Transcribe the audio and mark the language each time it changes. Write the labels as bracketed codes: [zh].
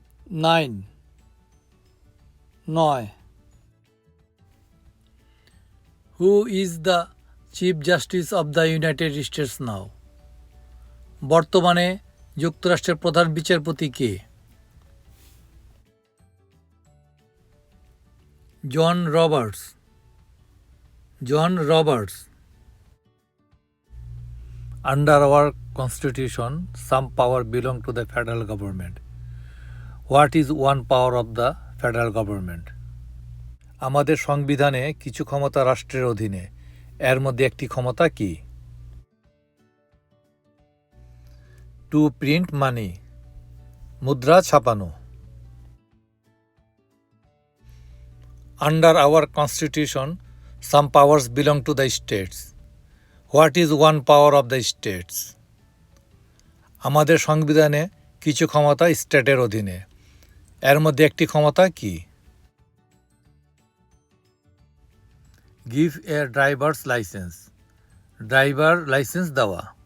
[en] 9 9 who is the chief justice of the United States now? [bn] বর্তমানে যুক্তরাষ্ট্রের প্রধান বিচারপতি কে? [en] John Roberts John Roberts Under our constitution, some power belong to the federal government. What is one power of the federal government? [bn] আমাদের সংবিধানে কিছু ক্ষমতা রাষ্ট্রের অধীনে, এর মধ্যে একটি ক্ষমতা কি? [en] to print money, [bn] মুদ্রা ছাপানো। [en] Under our constitution, some powers belong to the states. What is one power of the states? [bn] আমাদের সংবিধানে কিছু ক্ষমতা স্টেটের অধীনে, এর মধ্যে একটি ক্ষমতা কি? [en] give a driver's licence, [bn] driver licence দেওয়া।